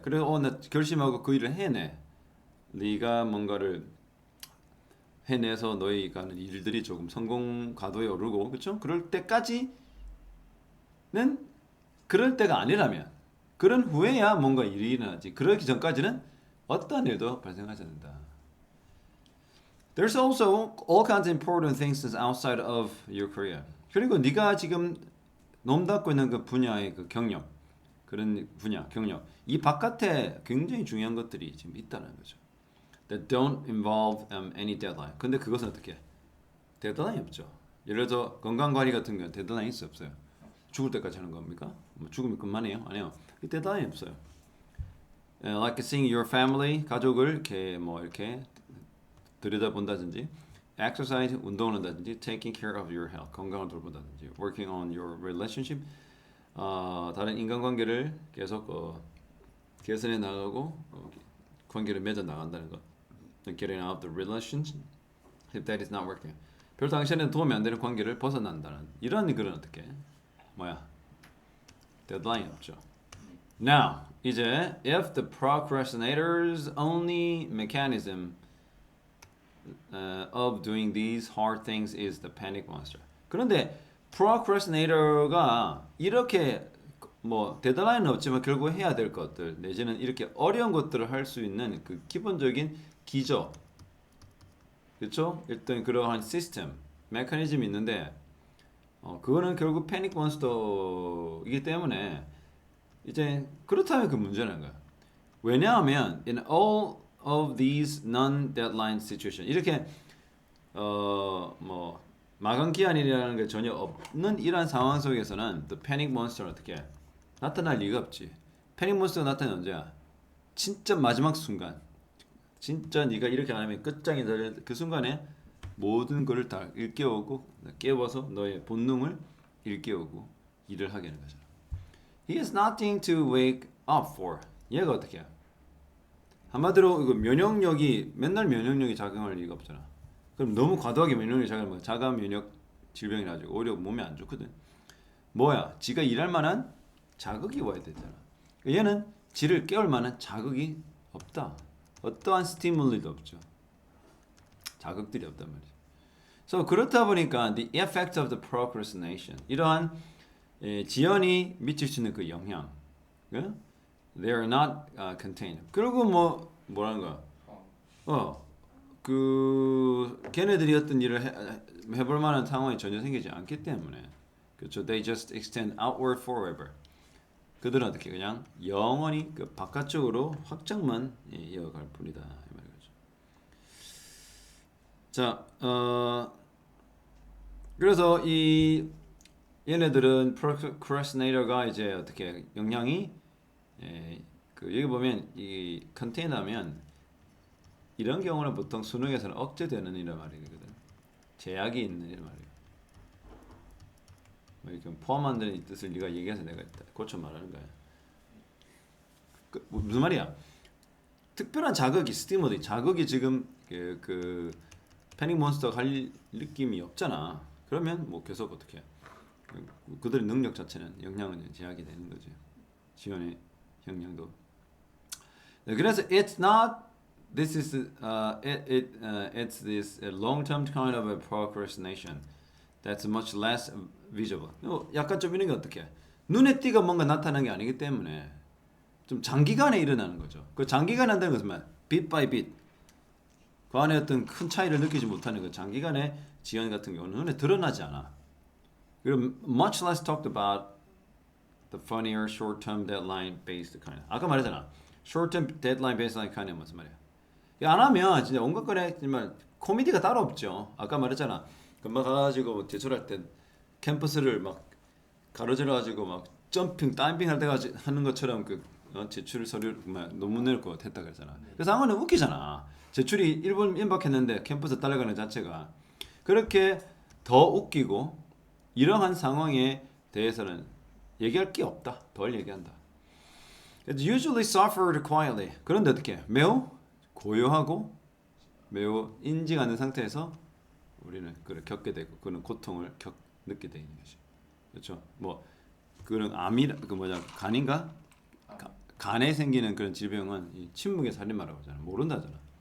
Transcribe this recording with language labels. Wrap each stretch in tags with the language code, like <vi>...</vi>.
<ko>그래서 나 결심하고 그 일을 해내. 네가 뭔가를 해내서 너희가 하는 일들이 조금 성공 가도에 오르고 그렇죠? 그럴 때까지는 그럴 때가 아니라면 그런 후에야 뭔가 일이 일어나지. 그러기 전까지는 어떤 일도 발생하지 않는다.</ko> <en>There's also all kinds of important things outside of your career.</en> <ko>그리고 네가 지금 넘닫고 있는 그 분야의 그 경력, 그런 분야, 경력, 이 바깥에 굉장히 중요한 것들이 지금 있다는 거죠.</ko> <en>That don't involve any deadline.</en> <ko>근데 그것은 어떻게? 데드라인이 없죠. 예를 들어 건강 관리 같은 경우는 데드라인이 없어요. 죽을 때까지 하는 겁니까? 죽으면 그만해요? 아니요. 데드라인이 없어요.</ko> <en>like seeing your family,</en> <ko>가족을 이렇게 뭐 이렇게 들여다본다든지, exercise, 운동을 한다든지,</ko> <en>taking care of your health,</en> <ko>건강을 돌본다든지,</ko> <en>working on your relationship,</en> <ko>다른 인간관계를 계속 개선해 나가고 관계를 맺어 나간다는 것.</ko> <en>Getting out of the relationship if that is not working.</en> <ko>별 당시에는 도움이 안 되는 관계를 벗어난다는 이런 그런 어떻게 뭐야 데드라인 없죠.</ko> <en>Now</en> <ko>이제</ko> <en>if the procrastinator's only mechanism of doing these hard things is the panic monster.</en> <ko>그런데 procrastinator가 이렇게 뭐 데드라인은 없지만 결국 해야 될 것들 내지는 이렇게 어려운 것들을 할 수 있는 그 기본적인 기저, 그렇죠? 일단 그러한 시스템, 메커니즘이 있는데 그거는 결국 패닉 몬스터이기 때문에 이제 그렇다면 그 문제는 거야. 왜냐하면</ko> <en>in all of these non-deadline situation</en> <ko>이렇게 뭐 마감 기한이라는 게 전혀 없는 이러한 상황 속에서는</ko> <en>the panic monster</en> <ko>어떻게 나타날 리가 없지. 패닉 몬스터가 나타나는 언제야? 진짜 마지막 순간. 진짜 네가 이렇게 안 하면 끝장이 날 그 순간에 모든 것을 다 일깨우고 깨워서 너의 본능을 일깨우고 일을 하게 하는 거잖아.</ko> <en>He has nothing to wake up for.</en> <ko>얘가 어떻게 해? 한마디로 이거 면역력이 맨날 면역력이 작용할 리가 없잖아. 그럼 너무 과도하게 면역력이 작용하면 자가 면역 질병이 나지고 오히려 몸에 안 좋거든. 뭐야? 지가 일할 만한 자극이 와야 되잖아. 얘는 지를 깨울 만한 자극이 없다. 어떠한 스티뮬리도 없죠. 자극들이 없단 말이죠.</ko> <en>So</en> <ko>그렇다 보니까</ko> <en>the effect of the procrastination</en> <ko>이러한 지연이 미칠 수 있는 그 영향,</ko> <en>they are not contained.</en> <ko>그리고 뭐라는 거야? 그 걔네들이 어떤 일을 해볼 만한 상황이 전혀 생기지 않기 때문에 그렇죠.</ko> <en>They just extend outward forever.</en> <ko>그들은 어떻게 그냥 영원히 그 바깥쪽으로 확장만 이어갈 뿐이다 이 말이죠. 자, 그래서 이 얘네들은 procrastinator가 이제 어떻게 영향이 그 여기 보면 이 컨테이너면 이런 경우는 보통 수능에서는 억제되는 이런 말이거든. 제약이 있는 이런 말이에요. 뭐 이렇게 포함한다는 이 뜻을 네가 얘기해서 내가 고쳐 말하는 거야. 무슨 말이야? 특별한 자극이 스티무리 자극이 지금 그 패닉 몬스터가 할 느낌이 없잖아. 그러면 뭐 계속 어떻게 해? 그들의 능력 자체는 영향은 제약이 되는 거지. 지원의 영향도. 네, 그래서</ko> <en>it's not this is it's this long-term kind of a procrastination that's much less visible.</en> <ko>약간 좀 이런 게 어떻게? 눈에 띄가 뭔가 나타나는 게 아니기 때문에 좀 장기간에 일어나는 거죠. 그 장기간에 한다는 것은</ko> <en>bit by bit.</en> <ko>그 안에 어떤 큰 차이를 느끼지 못하는 그 장기간의 지연 같은 경우는 눈에 드러나지 않아. 그리고</ko> <en>much less talked about the funnier short-term deadline-based kind.</en> <ko>아까 말했잖아.</ko> <en>short-term deadline-based kind</en> <ko>무슨 말이야? 안 하면 진짜 온갖 거에 정말 코미디가 따로 없죠. 아까 말했잖아. 금방 가가지고 제출할 때 캠퍼스를 막 가로질러가지고 막 점핑, 다이빙 할 때가 하는 것처럼 그 제출 서류 논문 낼 거 했다 그랬잖아. 그 상황은 웃기잖아. 제출이 1분 임박했는데 캠퍼스 따라가는 자체가 그렇게 더 웃기고 이러한 상황에 대해서는 얘기할 게 없다. 덜 얘기한다.</ko> <en>It's usually suffered quietly.</en> <ko>그런데 어떻게? 매우 고요하고 매우 인지 않는 상태에서 우리는 그걸 겪게 되고 그런 고통을 느끼게 되는 것이. 그렇죠? 뭐 그런 암이 그 뭐냐 간인가? 간에 생기는 그런 질병은 이 침묵의 살인마라고 하잖아. 모른다잖아.</ko>